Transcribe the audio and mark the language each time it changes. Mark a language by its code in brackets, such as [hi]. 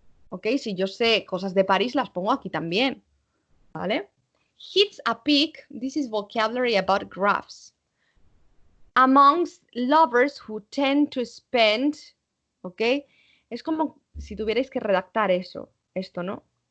[es] Ok, si yo sé cosas de París, las pongo aquí también. ¿Vale? [en] Hits a peak, this is vocabulary about graphs. Amongst lovers who tend to spend, [es] ok, es como si tuvierais que redactar eso, esto, ¿no?